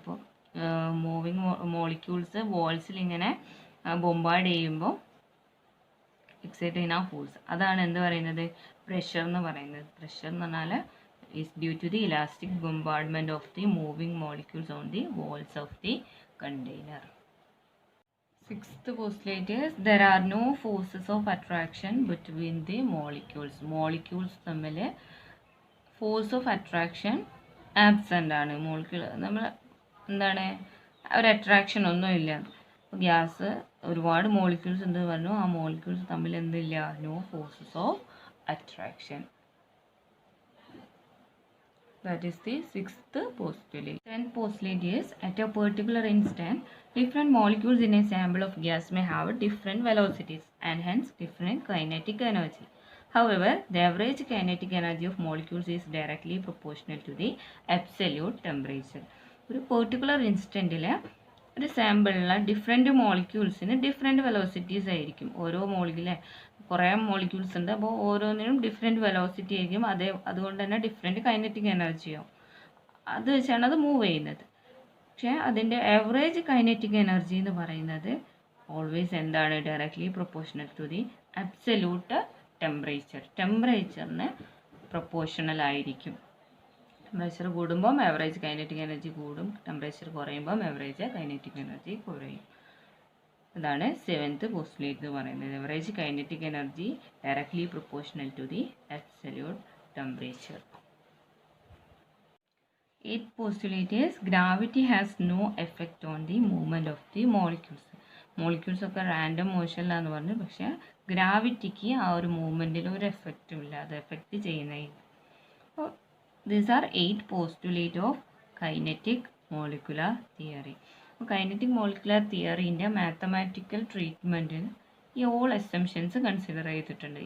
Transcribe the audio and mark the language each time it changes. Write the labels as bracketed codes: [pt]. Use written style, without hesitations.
[ml] അപ്പോൾ moving molecules വാൾസിൽ ഇങ്ങനെ bombard ചെയ്യുമ്പോൾ എക്സൈറ്റ് ചെയ്യുന്ന ആ ഫോഴ്സ്, അതാണ് എന്ത് പറയുന്നത്, പ്രഷർ എന്ന് പറയുന്നത്. പ്രഷർ എന്ന് പറഞ്ഞാൽ [en] Is due to the elastic bombardment of the moving molecules on the walls of the container. Sixth postulate is there are no forces of attraction between the molecules. [ml] Molecules തമ്മിൽ [en] force of attraction [ml] absent ആണ്. Molecule നമ്മൾ എന്താണ് ഒരു attraction ഒന്നും ഇല്ല. അപ്പോൾ gas ഒരുപാട് molecules എന്ന് പറഞ്ഞു, ആ മോളിക്യൂൾസ് തമ്മിൽ എന്തില്ല, [en] No forces of attraction. That is the sixth postulate. Tenth postulate is at a particular instant, different molecules in a sample of gas may have different velocities and hence different kinetic energy. However, the average kinetic energy of molecules is directly proportional to the absolute temperature. [ml] ഒരു particular ഇൻസ്റ്റൻറ്റിൽ ഒരു സാമ്പിളിലെ different മോളിക്യൂൾസിന് different velocities ആയിരിക്കും. ഓരോ മോളിക്യൂളെ കുറേ molecules ഉണ്ട്, അപ്പോൾ ഓരോന്നിനും different velocity ആയിരിക്കും. അതുകൊണ്ട് തന്നെ ഡിഫറെൻറ്റ് കൈനറ്റിക് എനർജിയാവും. അത് വെച്ചാണ് അത് മൂവ് ചെയ്യുന്നത്. പക്ഷേ അതിൻ്റെ ആവറേജ് കൈനറ്റിക് എനർജി എന്ന് പറയുന്നത് ഓൾവേസ് എന്താണ്, [en] directly proportional to the absolute [ml] ടെമ്പറേച്ചറിന് proportional ആയിരിക്കും. ടെമ്പറേച്ചർ കൂടുമ്പം ആവറേജ് കൈനറ്റിക് എനർജി കൂടും, ടെമ്പറേച്ചർ കുറയുമ്പം ആവറേജ് കൈനറ്റിക് എനർജി കുറയും. അതാണ് സെവൻത്ത് പോസ്റ്റുലേറ്റ് എന്ന് പറയുന്നത്. [en] Average kinetic energy directly proportional to the absolute temperature. Eighth postulate is gravity has no effect on the movement of the molecules. [ml] Molecules ഒക്കെ random മോഷനിലാന്ന് പറഞ്ഞു, പക്ഷേ ഗ്രാവിറ്റിക്ക് ആ ഒരു മൂവ്മെൻറ്റിൽ ഒരു എഫക്റ്റും ഇല്ല, അത് എഫക്റ്റ് ചെയ്യുന്നില്ല. അപ്പോൾ [en] these are 8 postulate of kinetic molecular theory. [ml] അപ്പോൾ കൈനറ്റിക് മോളിക്കുലർ തിയറീൻ്റെ മാത്തമാറ്റിക്കൽ ട്രീറ്റ്മെൻറ്റിൽ ഈ ഓൾ അസംഷൻസ് കൺസിഡർ ചെയ്തിട്ടുണ്ട്.